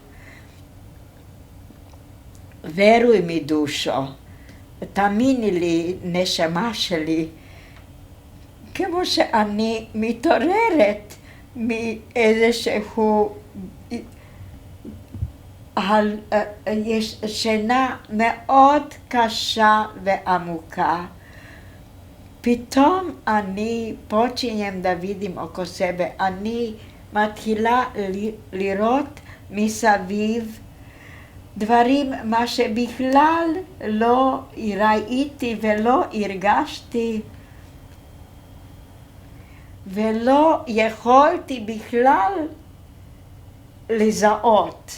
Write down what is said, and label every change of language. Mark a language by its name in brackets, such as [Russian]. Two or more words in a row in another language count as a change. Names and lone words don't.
[Hebrew] ורוי מדושו, תאמיני לי, נשמה שלי, כמו שאני מתעוררת מאיזשהו יש שינה מאוד קשה ועמוקה. פתאום אני, [Serbian] počinjem da vidim oko sebe, [Hebrew] אני מתחילה לראות מסביב דברים מה שבכלל לא ראיתי ולא הרגשתי ולא יכולתי בכלל לזהות.